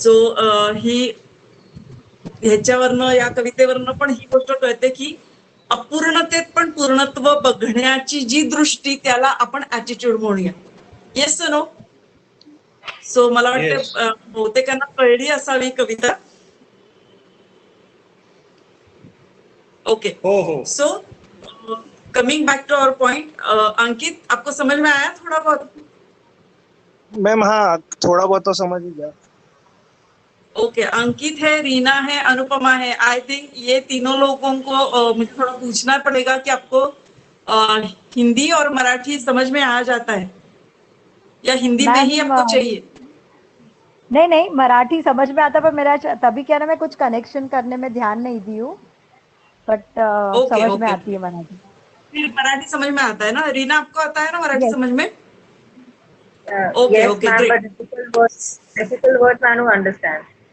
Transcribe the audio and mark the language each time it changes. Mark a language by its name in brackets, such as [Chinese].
[Marathi] So ही ह्याच्यावरनं, या कवितेवरनं पण ही गोष्ट कळते की अपूर्णतेत पण पूर्णत्व बघण्याची जी दृष्टी, त्याला आपण ऍटिट्यूड म्हणूया. [English] Yes no. [Marathi] सो मला वाटतं बहुतेकांना कळली असावी कविता. [English] Okay. [Marathi] हो हो. [English] So coming back to our point. [Hindi] अंकित, आपको समझ में आया थोड़ा बहुत? मैम हाँ, थोड़ा बहुत तो समझ ही गया. [English] Okay. [Hindi] अंकित है, रीना है, अनुपमा है. [English] I think [Hindi] ये तीनों लोगों को मुझे थोड़ा पूछना पड़ेगा कि आपको हिंदी और मराठी समझ में आ जाता है या हिंदी में ही आपको चाहिए? नहीं, मराठी समझ में आता, पर मेरा तभी क्या ना, मैं कुछ कनेक्शन करने में ध्यान नहीं दी हूँ, बट समझ में आती है मराठी. फिर मराठी समझ में आता है ना. रीना, आपको आता है ना मराठी समझ में? [English] Okay okay, great. Difficult words I don't understand.